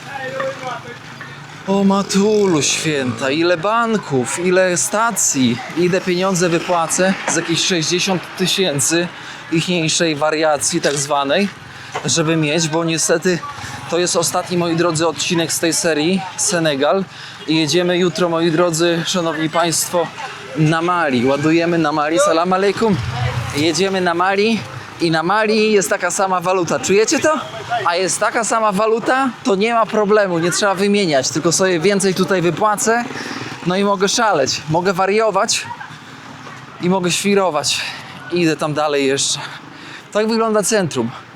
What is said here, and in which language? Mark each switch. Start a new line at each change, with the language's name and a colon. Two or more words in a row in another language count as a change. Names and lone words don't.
Polish: O matulu święta, ile banków, ile stacji, ile pieniądze wypłacę z jakichś 60 000 ichniejszej wariacji tak zwanej, żeby mieć, bo niestety to jest ostatni, moi drodzy, odcinek z tej serii Senegal i jedziemy jutro, moi drodzy, szanowni państwo, na Mali. Ładujemy na Mali,
Arabic: سلام عليكم.
Polish: Jedziemy na Mali i na Mali jest taka sama waluta. Czujecie to? A jest taka sama waluta, to nie ma problemu, nie trzeba wymieniać, tylko sobie więcej tutaj wypłacę, no i mogę szaleć, mogę wariować i mogę świrować. Idę tam dalej jeszcze. Tak wygląda centrum.